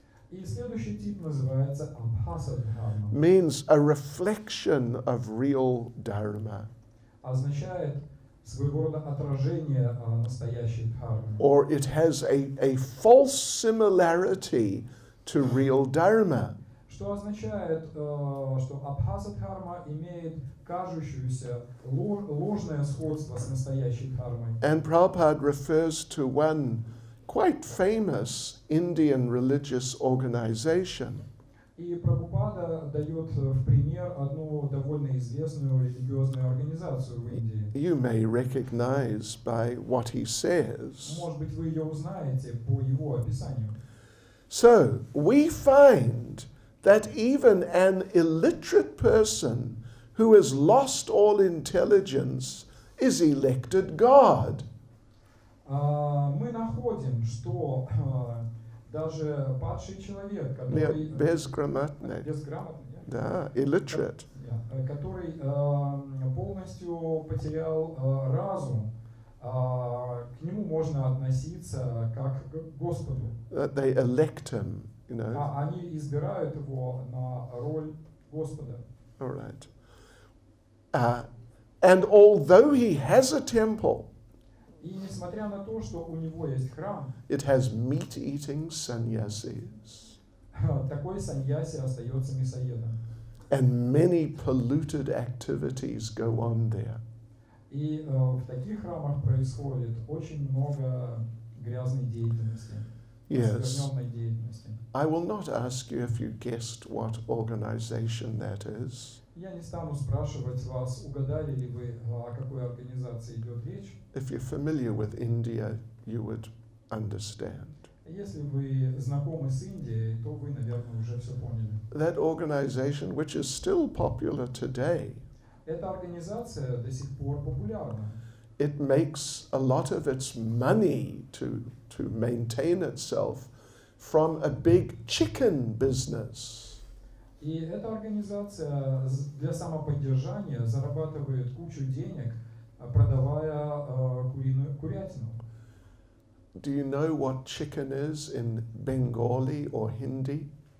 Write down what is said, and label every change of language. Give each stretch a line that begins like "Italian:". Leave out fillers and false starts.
Russian: И следующий тип называется Абхаса-дхарма.
English: Means a reflection of real Dharma.
Russian: Означает своего рода отражение настоящей дхармы.
English: Or it has a false similarity to real Dharma.
Russian: Что означает, что Абхаса-дхарма имеет кажущееся ложное сходство с настоящей дхармой.
English: And Prabhupada refers to one quite famous Indian religious organization.
Russian: И Прабхупада дает в пример одну довольно известную религиозную организацию в Индии.
English: You may recognize by what he says.
Russian: Может быть, вы ее узнаете по его описанию.
English: So, we find that even an illiterate person who has lost all intelligence is elected God.
Russian: Мы находим, что даже падший человек, который Безграмотный. безграмотный, Да,
English: illiterate.
Russian: который полностью потерял разум, к нему можно относиться как к Господу.
English: That they elect him, you know.
Russian: Они избирают его на роль Господа.
English: All right. And although he has a temple,
Russian: И несмотря на то, что у него есть храм,
English: it has meat-eating sannyasis
Russian: такой саньяси остается мясоедом.
English: and many polluted activities go on there.
Russian: И в таких храмах происходит очень много грязной деятельности,
English: Yes.
Russian: оскверненной деятельности.
English: I will not ask you if you guessed what organization that is.
Russian: Я не стану спрашивать вас, угадали ли вы, о какой организации идет речь.
English: If you're familiar with India, you would understand.
Russian: Если вы знакомы с Индией, то вы, наверное, уже все поняли.
English: That organization, which is still popular today,
Russian: Эта организация до сих пор популярна.
English: it makes a lot of its money to maintain itself from a big chicken business.
Russian: И эта организация для самоподдержания зарабатывает кучу денег, продавая курятину.
English: Do you know what chicken is in Bengali or Hindi?